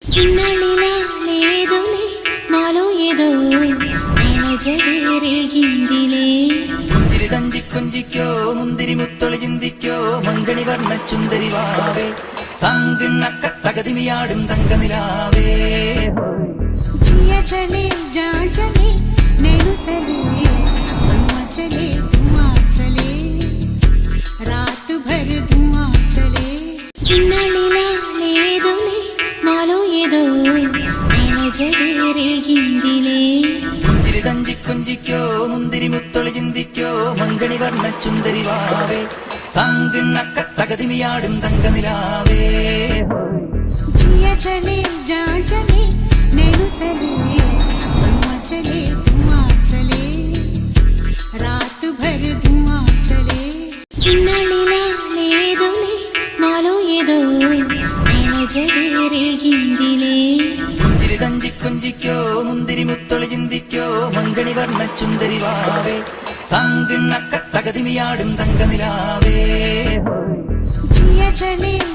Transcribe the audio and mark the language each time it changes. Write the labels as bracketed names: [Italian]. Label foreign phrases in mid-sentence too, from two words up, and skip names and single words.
[Telugu] ఇన్నాళ్ళిలాలేదులే నాలో ఏదో అలజడిరేగిందిలే. [Malayalam] പുഞ്ചിരി തഞ്ചിക്കൊഞ്ചിക്കോ മുന്തിരി മുത്തൊളി ചിന്തിക്കോ മങ്കണി വർണ്ണ ചുന്ദരി വാവേ തങ്കിണ്ണക്ക തകതിമിയാടും തങ്കനിലാവേ. [Hindi] जिया चले जा चले नैन चले धुआं चले धुआं चले रात भर धुआं चले. [Telugu] ఇన్నాళ్ళిలాలేదులే నాలో ఏదో అలజడిరేగిందిలే. [Malayalam] പുഞ്ചിരി തഞ്ചിക്കൊഞ്ചിക്കോ മുന്തിരി മുത്തൊളി ചിന്തിക്കോ മങ്കണി വർണ്ണ ചുന്ദരി വാവേ തങ്കിണ്ണക്ക തകതിമിയാടും തങ്കനിലാവേ. [Hindi] जिया चले जा चले नैन चले धुआं चले धुआं चले रात भर धुआं चले. [Telugu] ఇన్నాళ్ళిలాలేదులే నాలో ఏదో అలజడిరేగిందిలే. [Malayalam] പുഞ്ചിരി തഞ്ചിക്കൊഞ്ചിക്കോ മുന്തിരി മുത്തൊളി ചിന്തിക്കോ മങ്കണി വർണ്ണ ചുന്ദരി വാവേ തങ്കിണ്ണക്ക തകതിമിയാടും തങ്കനിലാവേ. [Hindi] जिया चले